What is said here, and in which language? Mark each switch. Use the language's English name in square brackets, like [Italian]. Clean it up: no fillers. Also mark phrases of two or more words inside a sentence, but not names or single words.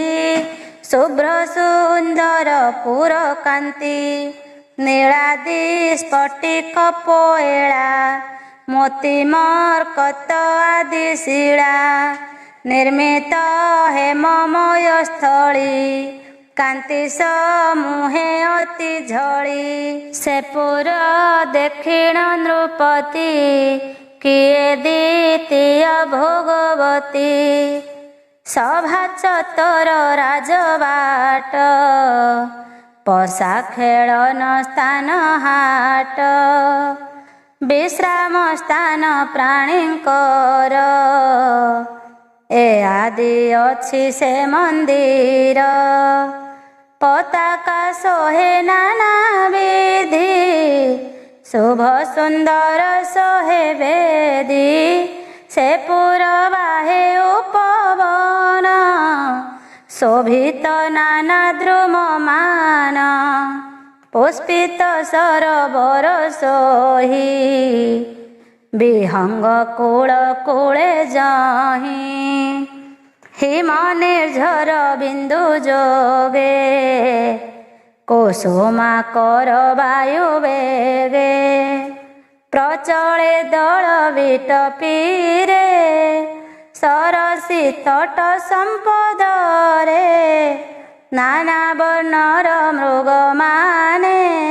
[Odia] ଶୁଭ୍ର ସୁନ୍ଦର ପୁର କାନ୍ତି ନୀଳାଦି ସ୍ଫଟିକ ପୋଏଲା ମୋତି ମରକତ ଆଦି ଶିଳା ନିର୍ମିତ ହେମମୟ ସ୍ଥଳୀ କାନ୍ତି ସମୂହେ ଅତି ଝଡ଼ି ସେ ପୁର ଦକ୍ଷିଣ ନୃପତି କିଏ ଦ୍ୱିତୀୟ ଭୋଗବତୀ ସଭା ଚତର ରାଜବାଟ ପଶା ଖେଳନ ସ୍ଥାନ ହାଟ ବିଶ୍ରାମ ସ୍ଥାନ ପ୍ରାଣୀଙ୍କର ଏ ଆଦି ଅଛି ସେ ମନ୍ଦିର ପତାକା ସୋହେ ନାନା ବିଧି ଶୁଭ ସୁନ୍ଦର ସୋହେ ବେଦୀ ଶୋଭିତ ନାନା ଦ୍ରୁମମାନ ପୁଷ୍ପିତ ସରୋବର ସୋହି ବିହଙ୍ଗ କୂଳ କୂଳେ ଯାହି ହିମ ନିର୍ଝର ବିନ୍ଦୁ ଯୋଗେ କୁସୁମାକର ବାୟୁ ବେଗେ ପ୍ରଚଳେ ଦଳ ବିଟପୀରେ ସରସୀ ତଟ ସମ୍ପଦରେ ନାନା ବର୍ଣ୍ଣର ମୃଗ ମାନେ